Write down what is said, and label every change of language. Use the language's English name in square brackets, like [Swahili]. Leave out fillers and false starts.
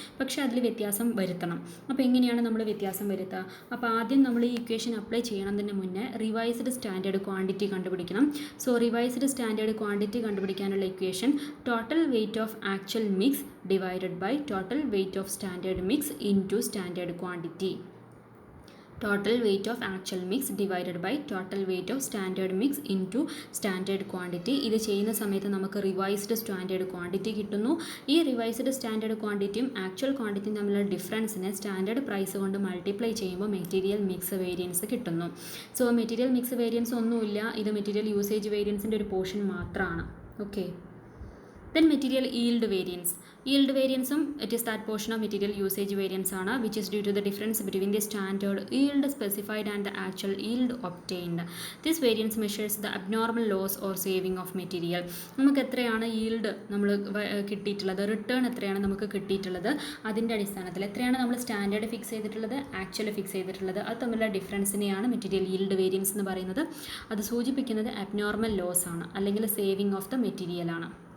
[Malayalam] പക്ഷേ അതിൽ വ്യത്യാസം വരുത്തണം. അപ്പോൾ എങ്ങനെയാണ് നമ്മൾ വ്യത്യാസം വരുത്തുക? അപ്പോൾ ആദ്യം നമ്മൾ ഈ ഇക്വേഷൻ അപ്ലൈ ചെയ്യണതിന് മുന്നേ റിവൈസ്ഡ് സ്റ്റാൻഡേർഡ് ക്വാണ്ടിറ്റി കണ്ടുപിടിക്കണം. സോ റിവൈസ്ഡ് സ്റ്റാൻഡേർഡ് ക്വാണ്ടിറ്റി കണ്ടുപിടിക്കാനുള്ള equation total weight of actual mix [English] divided by total weight of standard mix into standard quantity. Total weight of actual mix divided by total weight of standard mix into standard quantity. [Malayalam] ഇത് ചെയ്യുന്ന സമയത്ത് നമുക്ക് revised standard quantity കിട്ടുന്നു. ഈ revised standard ക്വാണ്ടിറ്റിയും actual ക്വാണ്ടിറ്റിയും തമ്മിലുള്ള ഡിഫറൻസിനെ standard price കൊണ്ട് multiply ചെയ്യുമ്പോൾ material mix variance കിട്ടുന്നു. സോ മെറ്റീരിയൽ മിക്സ് വേരിയൻസ് ഒന്നുമില്ല, ഇത് മെറ്റീരിയൽ യൂസേജ് വേരിയൻസിൻ്റെ ഒരു പോർഷൻ മാത്രമാണ്. [English] Okay, then material yield variance. Yield variance, it is that portion of material usage variance ആണ്, which is due to the difference between the standard yield specified and the actual yield obtained. This variance measures the abnormal loss or saving of material. [Malayalam] നമുക്ക് എത്രയാണ് yield നമ്മൾ കിട്ടിയിട്ടുള്ളത്, return എത്രയാണ് നമുക്ക് കിട്ടിയിട്ടുള്ളത്, അതിൻ്റെ അടിസ്ഥാനത്തിൽ എത്രയാണ് നമ്മൾ സ്റ്റാൻഡേർഡ് ഫിക്സ് ചെയ്തിട്ടുള്ളത്, ആക്ച്വൽ ഫിക്സ് ചെയ്തിട്ടുള്ളത്, അത് തമ്മിലുള്ള ഡിഫറൻസിനെയാണ് മെറ്റീരിയൽ yield variance എന്ന് പറയുന്നത്. അത് സൂചിപ്പിക്കുന്നത് അബ്നോർമൽ ലോസ് ആണ്, അല്ലെങ്കിൽ സേവിങ് ഓഫ് ദ മെറ്റീരിയൽ ആണ്.